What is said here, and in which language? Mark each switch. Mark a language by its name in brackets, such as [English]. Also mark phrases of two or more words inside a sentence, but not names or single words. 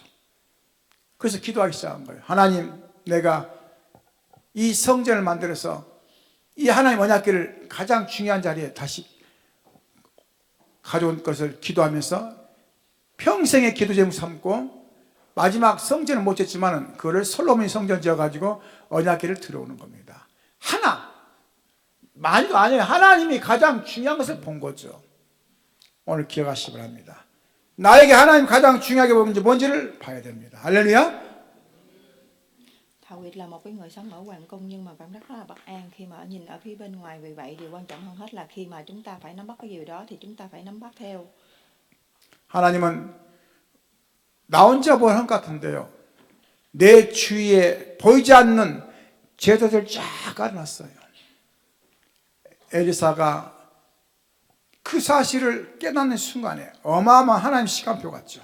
[Korean] 그래서 기도하기 시작한 거예요. 하나님, 내가 이 성전을 만들어서 이 하나님 언약궤를 가장 중요한 자리에 다시 가져온 것을 기도하면서 평생의 기도 제목 삼고 마지막 성전은 못 짓지만 그거를 솔로몬이 성전 지어가지고 언약궤를 들어오는 겁니다. 하나, 많이도 아니에요. 하나님이 가장 중요한 것을 본 거죠. 오늘 기억하시기 바랍니다. 나에게 하나님 가장 중요하게 보는지 뭔지를 봐야 됩니다. 할렐루야. [Vietnamese] David là một cái người sống ở hoàng cung nhưng mà cảm rất là bất an khi mà nhìn ở phía bên ngoài. Vì vậy điều quan trọng hơn hết là khi mà chúng ta phải nắm bắt cái điều đó thì chúng ta phải nắm bắt theo. [Korean] 하나님은 나 혼자 보는 것 같은데요. 내 주위에 보이지 않는 제도들 쫙 깔아놨어요. 엘리사가 그 사실을 깨닫는 순간에 어마어마한 하나님 시간표 같죠.